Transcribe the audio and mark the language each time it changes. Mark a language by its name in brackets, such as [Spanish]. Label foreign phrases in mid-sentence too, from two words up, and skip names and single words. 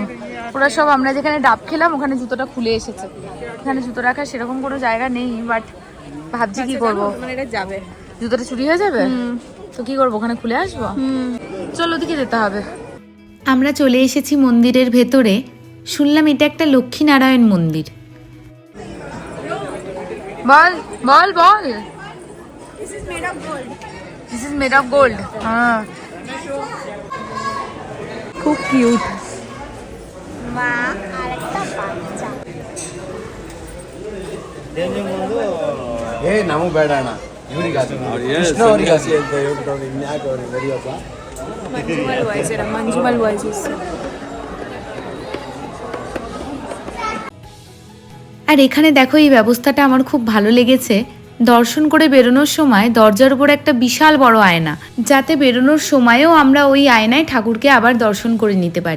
[Bangla] ওরা সব আমরা যেখানে ডাব খেলাম ওখানে জুতোটা খুলে এসেছে, এখানে জুতো রাখার সেরকম কোনো জায়গা নেই, বাট ভাবছি কি করবো। মানে এটা যাবে, জুতোটা চুরি হয়ে যাবে তো কি করবো, ওখানে খুলে আসবো। চলো ওদিকে যেতে হবে। আমরা চলে এসেছি মন্দিরের ভেতরে। শুনলাম এটা একটা লক্ষ্মীনারায়ণ মন্দির। বল বল বল। [English] this is made of gold. this is made of gold. হ্যাঁ, খুব কিউট। [Bangla] মা আর একটা বাচ্চা। [Kannada] ಏ ನಮಗ್ ಬೇಡ ಅಣ್ಣ ಇವ್ರಿಗೆ ಕೃಷ್ಣ ಅವ್ರಿಗೆ [Bangla] মঞ্জুমাল ভয়েস, এরা মঞ্জুমাল ভয়েসেস। আর এখানে দেখো, এই ব্যবস্থাটা আমার খুব ভালো লেগেছে। দর্শন করে বেরোনোর সময় দরজার উপর একটা বিশাল বড় আয়না, যাতে বেরোনোর সময়ও আমরা ওই আয়নায় ঠাকুরকে আবার দর্শন করে নিতে পারি।